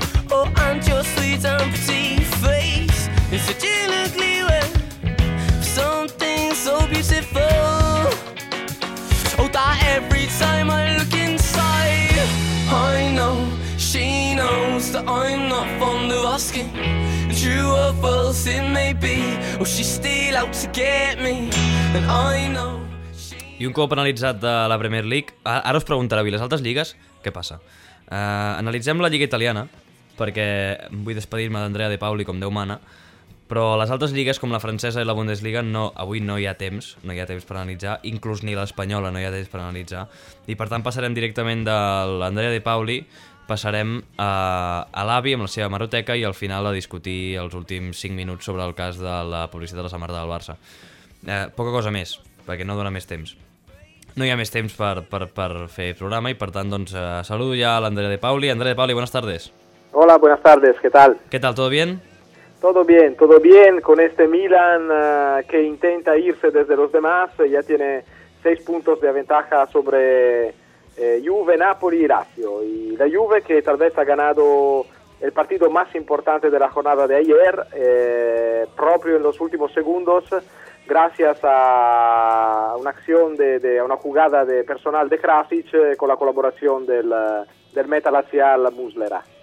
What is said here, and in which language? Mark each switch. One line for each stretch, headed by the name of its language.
English: Oh, and your sweet and pretty face is such an ugly one for something so beautiful. Oh, that every time I look inside, I know she knows that I'm not fond of asking. True or false it may be, or she's still out to get me. And I know.
Catalan: I un cop analitzat de la Premier League, ara us preguntarà, i les altres lligues, què passa. Analitzem la Lliga Italiana, perquè vull despedir-me d'Andrea De Pauli com Déu mana, però les altres lligues com la francesa i la Bundesliga no, avui no hi ha temps, no hi ha temps per analitzar, inclús ni l'espanyola no hi ha temps per analitzar, i per tant passarem directament de l'Andrea De Pauli, passarem a l'avi amb la seva maroteca i al final a discutir els últims 5 minuts sobre el cas de la publicitat de la samarreta del Barça. Poca cosa més, perquè no dona més temps. No hi ha més temps per fer programa i per tant doncs, saludo ja l'Andrea De Pauli.
Spanish: Andrea De Pauli, buenas tardes. Hola, buenas tardes, ¿qué tal? ¿Qué tal, todo bien? Todo bien con este Milan que intenta irse desde los demás. Ya tiene 6 puntos de ventaja sobre Juve, Napoli y Lazio. Y la Juve que tal vez ha ganado el partido más importante de la jornada de ayer, propio en los últimos segundos, gracias a una acción de una jugada de personal de Krasic con la colaboración del meta lazial Muslera.